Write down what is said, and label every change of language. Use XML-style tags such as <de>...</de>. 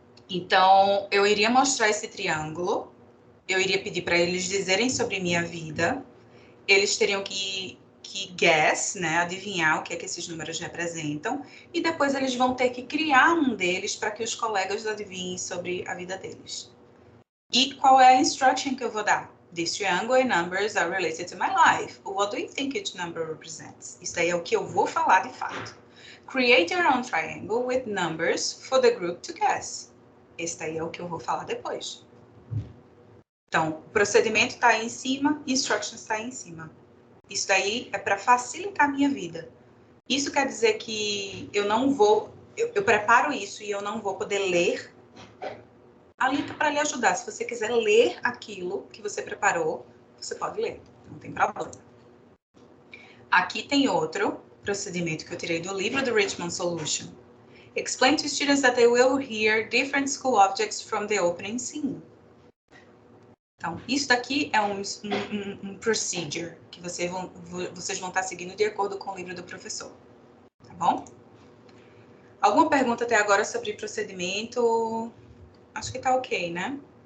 <pt>Então, eu iria mostrar esse triângulo, eu iria pedir para eles dizerem sobre minha vida, eles teriam que guess, né, adivinhar o que é que esses números representam, e depois eles vão ter que criar um deles para que os colegas adivinhem sobre a vida deles. E qual é a instruction que eu vou dar?</pt> <en>This triangle and numbers are related to my life. What do you think each number represents?</en> <pt>Isso aí é o que eu vou falar de fato.</pt> <en>Create your own triangle with numbers for the group to guess.</en> <pt>Esse daí é o que eu vou falar depois. Então, o procedimento está aí em cima, instructions está aí em cima. Isso daí é para facilitar a minha vida. Isso quer dizer que eu não vou... Eu preparo isso e eu não vou poder ler. A Lita para lhe ajudar. Se você quiser ler aquilo que você preparou, você pode ler. Não tem problema. Aqui tem outro procedimento que eu tirei do livro do Richmond Solution.</pt> <en>Explain to students that they will hear different school objects from the opening scene.</en> <pt>Então, isso daqui é um procedure que vocês vão estar seguindo de acordo com o livro do professor. Tá bom? Alguma pergunta até agora sobre procedimento? Acho que tá ok, né?</pt>